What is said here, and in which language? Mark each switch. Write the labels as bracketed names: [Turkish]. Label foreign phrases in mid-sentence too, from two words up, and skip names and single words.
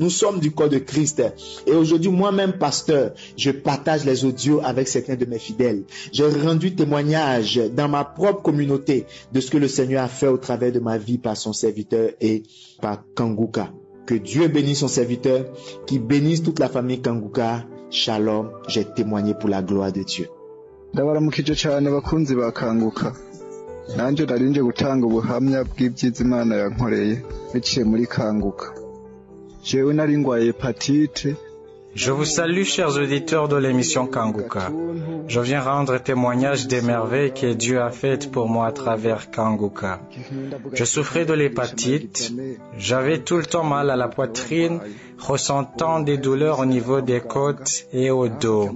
[French] Nous sommes du corps de Christ. Et aujourd'hui, moi-même, pasteur, je partage les audios avec certains de mes fidèles. J'ai rendu témoignage dans ma propre communauté de ce que le Seigneur a fait au travers de ma vie par son serviteur et par Kanguka. Que Dieu bénisse son serviteur, qu'il bénisse toute la famille Kanguka. Shalom, j'ai témoigné pour la gloire de Dieu. [Rundi] ndabaramukije cyane bakunzi ba Kanguka. Nanje narinje gutanga ubuhamya bw'ibyiza Imana yankoreye biciye muri Kanguka. Jewe nari ngwaye hepatite. [French] Je vous salue, chers auditeurs de l'émission Kanguka. Je viens rendre témoignage des merveilles que Dieu a faites pour moi à travers Kanguka. Je souffrais de l'hépatite. J'avais tout le temps mal à la poitrine, ressentant des douleurs au niveau des côtes et au dos.